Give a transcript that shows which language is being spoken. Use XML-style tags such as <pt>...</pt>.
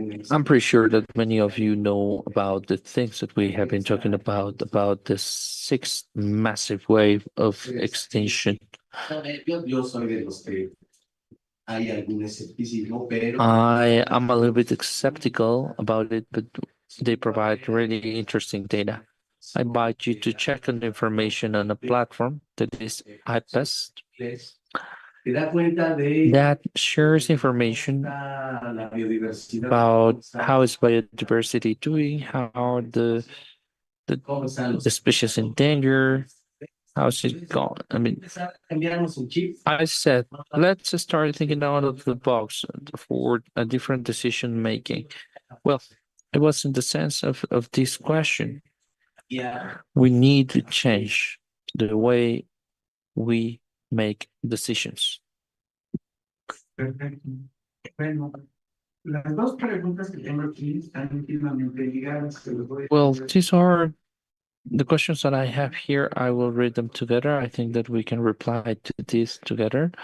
<en>I'm pretty sure that many of you know about the things that we have been talking about the sixth massive wave of extinction.</en> <es>Yo soy de los que hay algún escepticismo, pero</es> <en>I am a little bit skeptical about it, but they provide really interesting data. I invite you to check on the information on a platform that is IPEST</en> <es>te da cuenta de</es> <en>that shares information</en> <es>la biodiversidad,</es> <en>about how is biodiversity doing, how</en> <es>cómo están los</es> <en>the species in danger, how's it going. I mean,</en> <es>cambiamos un chip.</es> <en>I said, let's start thinking out of the box for a different decision making. Well, it was in the sense of this question. Yeah. We need to change the way we make decisions.</en> <es>Perfecto. Bueno, las dos preguntas que tengo aquí están íntimamente ligadas. Se los voy a</es> <en>Well,</en> <es>responder.</es> <en>these are the questions that I have here. I will read them together. I think that we can reply to this together.</en>